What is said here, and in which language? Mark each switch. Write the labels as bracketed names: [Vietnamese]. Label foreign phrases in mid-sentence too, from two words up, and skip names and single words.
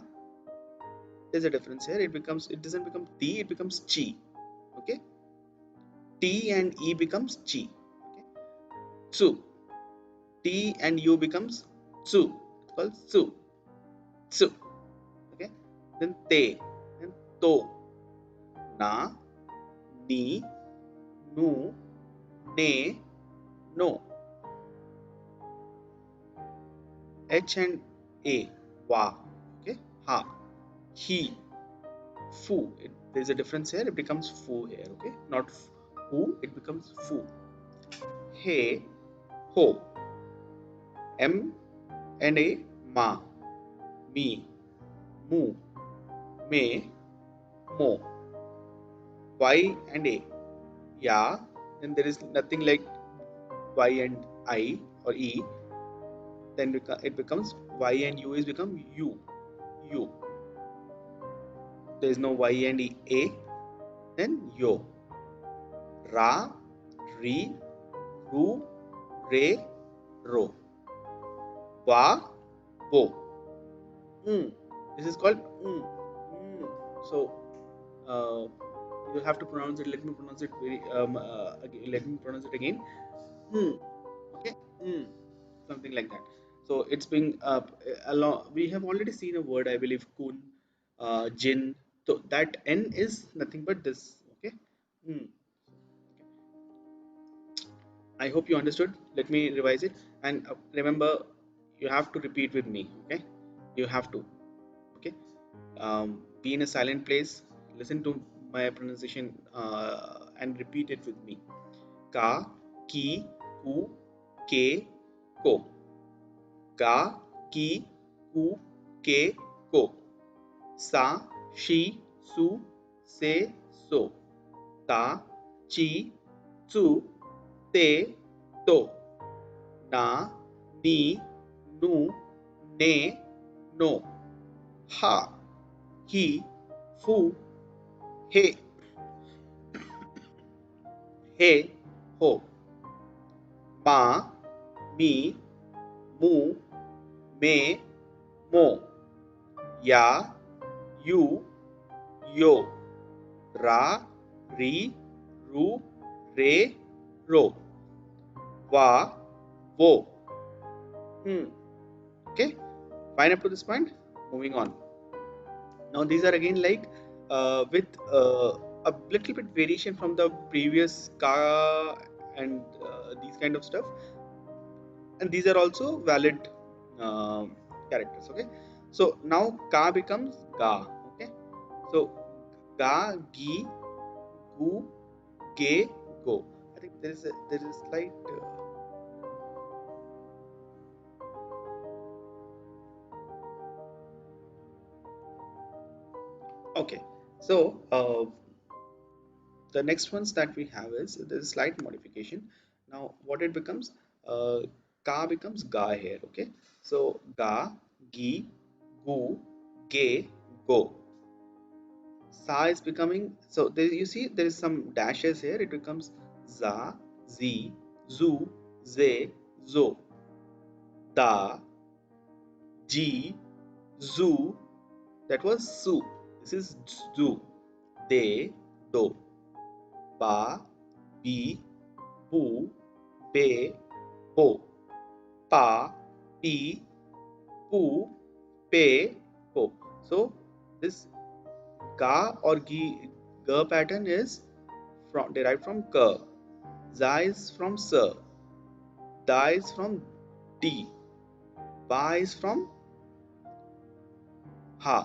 [English] There's a difference here. It doesn't become T, it becomes Chi. Okay. T and E becomes Chi. Okay. Tsu. T and U becomes Tsu. It's called Tsu. Tsu. Okay. Then Te. Then To. Na. Ni. Nu. Ne. No. H and A. Wa. Okay. Ha. He. Fu. There's a difference here. It becomes Fu here. Okay. Not Fu. It becomes Fu. He. Ho. M and A. Ma. Me. Mu. Me. Mo. Y and A. Ya. Then there is nothing like Y and I or E. Then it becomes Y and U is become U. U. There is no Y and A. Then Yo. Ra. Re. Ru. Re. Ro. Wa. Wo. This is called So uh, you have to pronounce it. Let me pronounce it again. Let me pronounce it again. Okay. Something like that. So it's being along. We have already seen a word, I believe, kun, jin. So that n is nothing but this. Okay. Hmm. I hope you understood. Let me revise it. And remember, you have to repeat with me. Okay. You have to. Okay. Be in a silent place. Listen to my pronunciation and repeat it with me. Ka, ki, ku, ke, ko. Ga, ki, ku, ke, ko. Sa, she, su, se, so. Ta, chi, tsu, te, to. Na, ni, nu, ne, no. Ha, he, fu, he, he, ho. Ma, mi, mu, me, mo. Ya, you, yo. Ra, ri, ru, re, ro. Va, wo. Okay, fine up to this point. Moving on. Now these are again like with a little bit variation from the previous ka and these kind of stuff. and these are also valid characters. Okay, so now ka becomes ga. Okay, so ga, gi, gu, ge, go. I think there is a slight okay. So the next ones that we have is there's a slight modification. Now what it becomes, uh, ka becomes ga here. Okay, so ga, gi, gu, ge, go. Sa is becoming, so there you see there is some dashes here, it becomes za, zi, zu, ze, zo, da, ji, zu, that was su, this is zu, de, do, ba, bi, bu, be, bo, pa, pi, pu, pe, po. So this ga or ga pattern is derived from ka, za is from sa, da is from d, ba is from ha.